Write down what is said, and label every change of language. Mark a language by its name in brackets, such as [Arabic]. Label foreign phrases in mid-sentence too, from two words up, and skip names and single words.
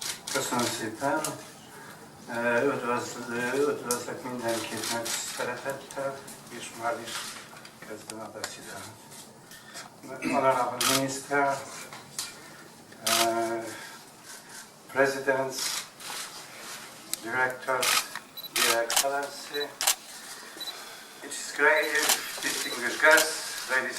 [Hungarian] Köszönöm szépen. Üdvözlök mindenkit nagy szeretettel, és már is kezdem a beszédet. [English] Honorable Minister, Presidents, Directors, Dear Excellency, it is great, distinguished guests, ladies